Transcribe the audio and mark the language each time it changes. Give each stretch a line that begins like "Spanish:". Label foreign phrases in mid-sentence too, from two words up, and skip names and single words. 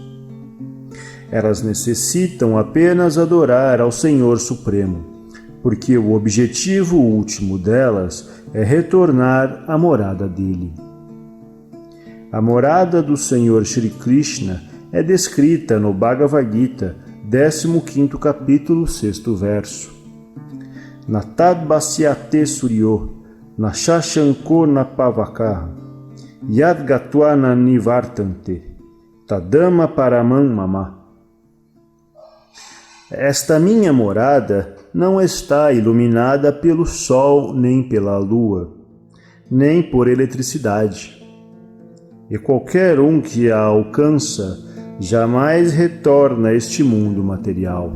Portuguese: Elas necessitam apenas adorar ao Senhor Supremo, porque o objetivo último delas é retornar à morada dele. A morada do Senhor Shri Krishna é descrita no Bhagavad Gita, 15º capítulo, 6º verso.
Sanskrit: नतद् भासयते सूर्यो, नशशाङ्को नपावकः, यद् गत्वा निवर्तन्ते, तद्धाम परमम् मम.
Portuguese: Esta minha morada não está iluminada pelo sol nem pela lua, nem por eletricidade. E qualquer um que a alcança jamais retorna a este mundo material.